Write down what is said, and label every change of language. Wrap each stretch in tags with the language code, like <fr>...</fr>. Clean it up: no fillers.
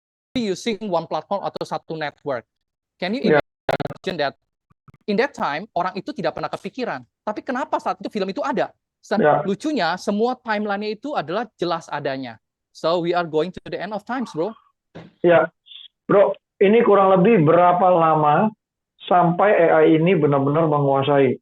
<en>berarti using one platform</en> <id>atau satu</id> <en>network. Can you Yeah. imagine that in that time</en> <id>orang itu tidak pernah kepikiran, tapi kenapa saat itu film itu ada?</id> <en>Yeah.</en> <id>Lucunya semua timeline-nya itu adalah jelas adanya.</id> <en>So we are going to the end of times, bro.</en> <id>Ya, bro, ini kurang lebih berapa lama sampai AI ini benar-benar menguasai?</id>